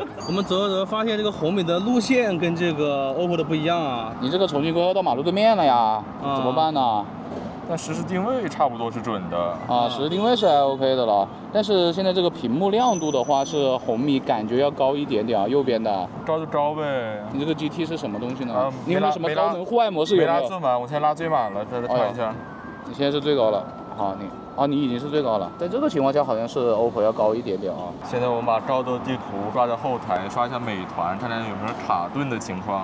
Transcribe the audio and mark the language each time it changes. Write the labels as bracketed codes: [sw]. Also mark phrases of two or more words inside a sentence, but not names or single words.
[zh] 我們走着走着發現這個紅米的路線跟這個 OPPO 的不一樣啊。你這個重新規劃到馬路對面了呀？怎麼辦呢？但實時定位差不多是準的。啊，實時定位是還 OK 的了。但是現在這個屏幕亮度的話，是紅米感覺要高一點點啊，右邊的。招就招唄。你這個 GT 是什麼東西呢？你有沒有什麼高能戶外模式？沒拉最滿，我現在拉最滿了，再看一下。你現在是最高了，好，你已經是最高了。在這個情況下，好像是 OPPO 要高一點點啊。現在我們把高德地圖抓在後台，刷一下美團，看看有沒有卡頓的情況。